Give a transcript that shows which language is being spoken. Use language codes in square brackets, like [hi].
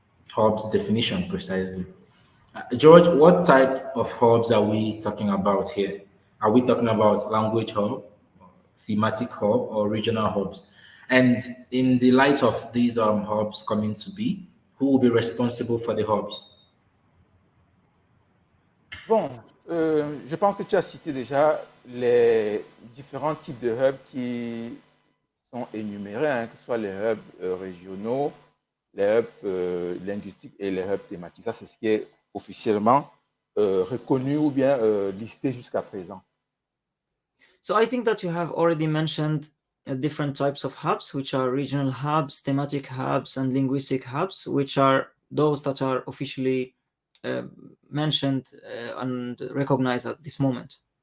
[en] Hubs definition precisely. George, what type of hubs are we talking about here? Are we talking about language hub, thematic hub, or regional hubs? And in the light of these hubs coming to be, who will be responsible for the hubs? [fr] Bon, je pense que tu as cité déjà les différents types de hubs qui sont énumérés, hein, que ce soit les hubs régionaux, les hubs linguistiques et les hubs thématiques. Ça, c'est ce qui est officiellement reconnu ou bien listé jusqu'à présent. [en] So I think that you have already mentioned different types of hubs, which are regional hubs, thematic hubs, and linguistic hubs, which are those that are officially mentioned and recognized at this moment.